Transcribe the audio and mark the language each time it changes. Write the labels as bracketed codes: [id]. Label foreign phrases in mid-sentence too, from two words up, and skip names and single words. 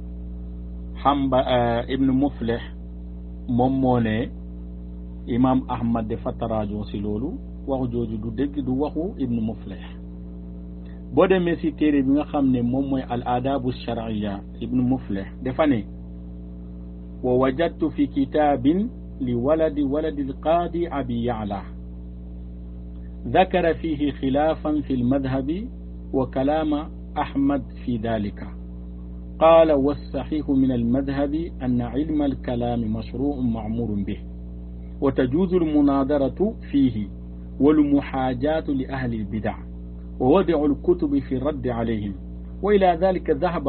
[wo] Hamba ibnu Muflih moom moo ne imam ahmad dafa taraajo si loolu waxu jooju du dëgg du waxu ibnu Muflih boo demee si téere bi nga xam ne moom mooy al adabu shar'iyya ibnu Muflih dafa ne [ar] ووجدت في كتاب لولد القاضي أبي يعلى ذكر فيه خلافا في المذهب وكلام أحمد في ذلك قال والصحيح من المذهب أن علم الكلام مشروع معمور به وتجوز المناظرة فيه والمحاجات لأهل البدع ووضع الكتب في الرد عليهم وإلى ذلك ذهب